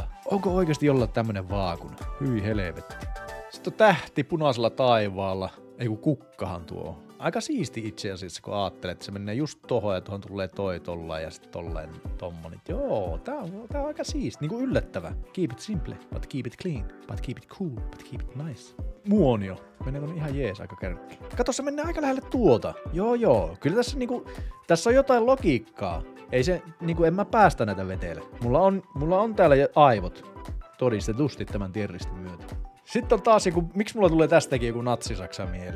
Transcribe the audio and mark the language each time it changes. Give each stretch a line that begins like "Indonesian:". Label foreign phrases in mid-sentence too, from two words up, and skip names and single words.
Finnish: Onko oikeesti jollain tämmönen vaakuna? Hyi helvetti. Sitten on tähti punaisella taivaalla. Ei kun kukkahan tuo. Aika siisti itse asiassa, kun ajattelet, että se menee just tohon ja tuohon tulee toi tolleen ja sitten tolleen tommonen. Joo, tää on aika siisti, niinku yllättävä.
English: Keep it simple, but keep it clean, but keep it cool, but keep it nice.
Finnish: Muonio. Meneekö ihan jees aika kärkki. Kato, se menee aika lähelle tuota. Joo. Kyllä tässä niinku, tässä on jotain logiikkaa. Ei se, niinku en mä päästä näitä vetele. Mulla on täällä aivot todistetusti tämän tierlistin myötä. Sitten on taas joku, miksi mulla tulee tästäkin joku natsisaksa mieleen?